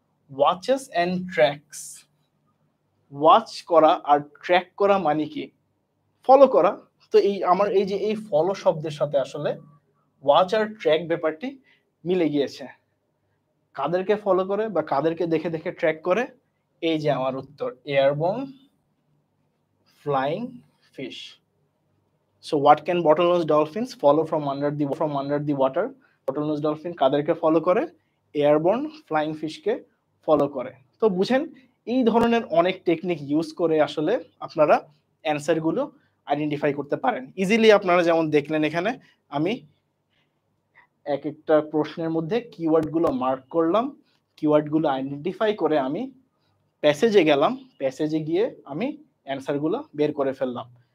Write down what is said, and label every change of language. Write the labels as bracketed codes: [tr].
[bn] Watches and tracks, watch করা আর track করা মানে কি? ফলো করা। তো এই আমার এই যে এই ফলো শব্দের সাথে আসলে ওয়াচ আর ট্র্যাক ব্যাপারটি মিলে গিয়েছে। কাদেরকে ফলো করে বা কাদেরকে দেখে দেখে ট্র্যাক করে? এই যে আমার উত্তর, airborne flying fish. [en] So what can bottlenose dolphins follow from under the water? [bn] bottlenose dolphin কাদেরকে ফলো করে? এয়ারবোর্ন ফ্লাইং ফিশকে ফলো করে। তো বুঝেন এই ধরনের অনেক টেকনিক ইউজ করে আসলে আপনারা অ্যানসার গুলো আইডেন্টিফাই করতে পারেন ইজিলি। আপনারা যেমন দেখলেন এখানে আমি এক একটা প্রশ্নের মধ্যে কিওয়ার্ড গুলো মার্ক করলাম, কিওয়ার্ড গুলো আইডেন্টিফাই করে আমি প্যাসেজে গেলাম, প্যাসেজে গিয়ে আমি অ্যানসার গুলো বের করে ফেললাম।